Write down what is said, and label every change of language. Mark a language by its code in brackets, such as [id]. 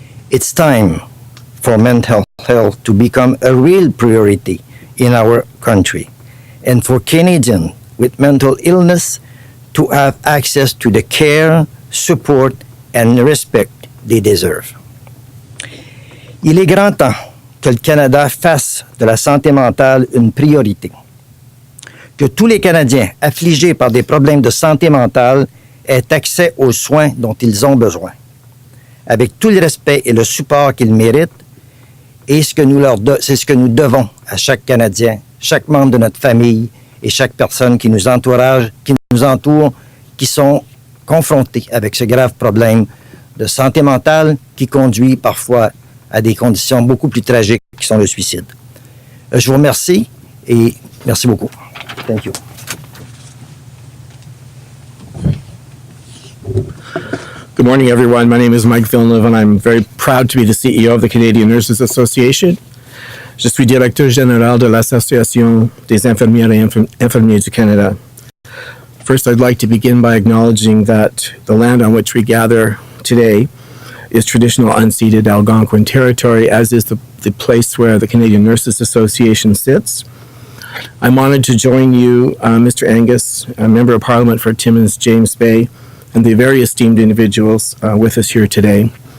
[en] It's time for mental health to become a real priority in our country, and for Canadians with mental illness to have access to the care, support, and respect they deserve. [fr] Il est grand temps que le Canada fasse de la santé mentale une priorité. Que tous les Canadiens affligés par des problèmes de santé mentale aient accès aux soins dont ils ont besoin, avec tout le respect et le support qu'ils méritent, et c'est ce que nous devons à chaque Canadien, chaque membre de notre famille et chaque personne qui nous entoure, qui sont confrontés avec ce grave problème de santé mentale qui conduit parfois à des conditions beaucoup plus tragiques qui sont le suicide. Je vous remercie et merci beaucoup. [en] Thank you. Good morning, everyone. My name is Mike Villeneuve, and I'm very proud to be the CEO of the Canadian Nurses Association. [fr] Je suis directeur général de l'Association des infirmières et infirmiers du Canada. [en] First, I'd like to begin by acknowledging that the land on which we gather today is traditional unceded Algonquin territory, as is the place where the Canadian Nurses Association sits. I'm honored to join you, Mr. Angus, a Member of Parliament for Timmins James Bay, and the very esteemed individuals with us here today.